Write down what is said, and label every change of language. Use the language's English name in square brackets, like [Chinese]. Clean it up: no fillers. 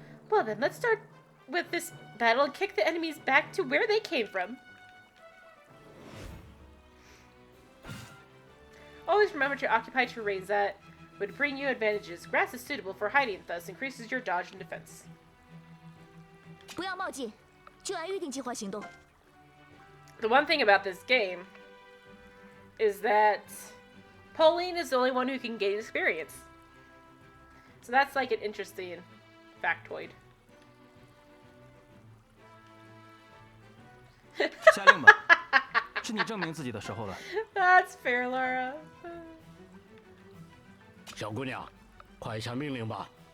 [English] Well then, let's start with this battle and kick the enemies back to where they came from. Always remember to occupy terrains that would bring you advantages. Grass is suitable for hiding, thus increases your dodge and defense. [Chinese] 不要冒进，就按预定计划行动。 [English] The one thing about this game is that Pauline is the only one who can gain experience. So that's like an interesting factoid. [Chinese] 下令吧，是你证明自己的时候了。 [English] That's fair, Laura. [Chinese] 小姑娘，快下命令吧。